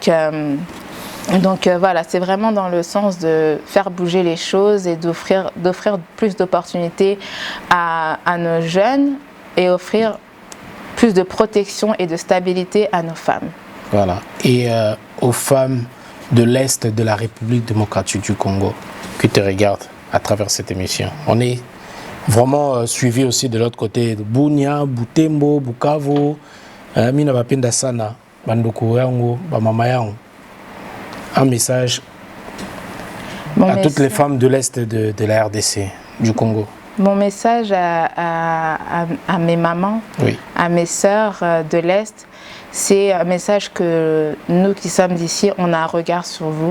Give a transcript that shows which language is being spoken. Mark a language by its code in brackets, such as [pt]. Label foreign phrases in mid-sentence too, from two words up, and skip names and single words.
[fr] Donc voilà, c'est vraiment dans le sens de faire bouger les choses et d'offrir plus d'opportunités à nos jeunes et offrir plus de protection et de stabilité à nos femmes. Voilà, et aux femmes de l'Est de la République démocratique du Congo qui te regardent à travers cette émission. On est vraiment suivi aussi de l'autre côté de Bunia, Butembo, Bukavu, [ln] Mina Bapenda Sana, Bandoko Yango, Bamama Yango. [fr] Un message à toutes les femmes de l'Est de la RDC, du Congo. Mon message à mes mamans, oui, à mes sœurs de l'Est, c'est un message que nous qui sommes d'ici, on a un regard sur vous.